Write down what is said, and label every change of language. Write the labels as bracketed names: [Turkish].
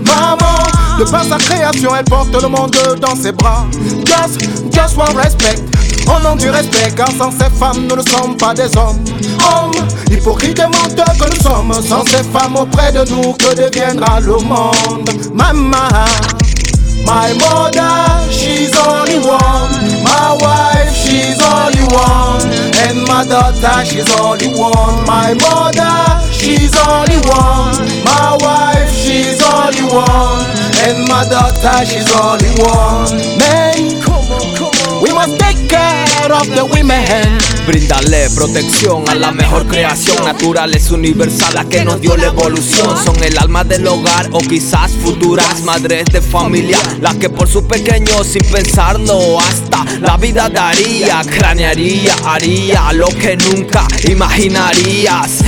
[French] Maman, de par sa création, elle porte le monde dans ses bras. [English] Just one respect, [French] au nom du respect, car sans ces femmes, nous ne sommes pas des hommes. Hommes, hypocrites et menteurs que nous sommes, sans ces femmes auprès de nous, que deviendra le monde. [English] Mama, my mother, she's only one. My wife, she's only one. And my daughter, she's only one. My mother, she's only one. My wife, she's only one. And my daughter, she's only one. Men, we must take care of the women. [Spanish] Brindale protección a la mejor creación. Naturales universales que nos dio la evolución. Son el alma del hogar o quizás futuras madres de familia. Las que por su pequeño sin pensarlo hasta la vida daría, cranearía, haría lo que nunca imaginarías.